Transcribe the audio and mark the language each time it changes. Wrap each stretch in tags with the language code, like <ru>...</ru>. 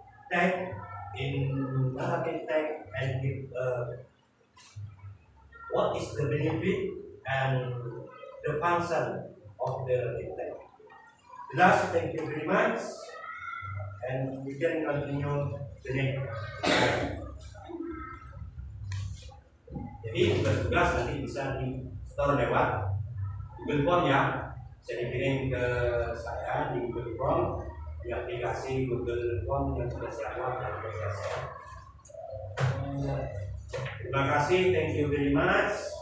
<en>text in narrative text, and give what is the benefit and the function of the text. Last, thank you very much, and we can continue the next.</en> <id>Jadi tugas nanti bisa di store lewat Google Form ya, bisa dikirim ke saya di Google Form, di aplikasi Google Form yang sudah saya buat dan sudah saya share. Terima kasih,</id> <en>thank you very much.</en>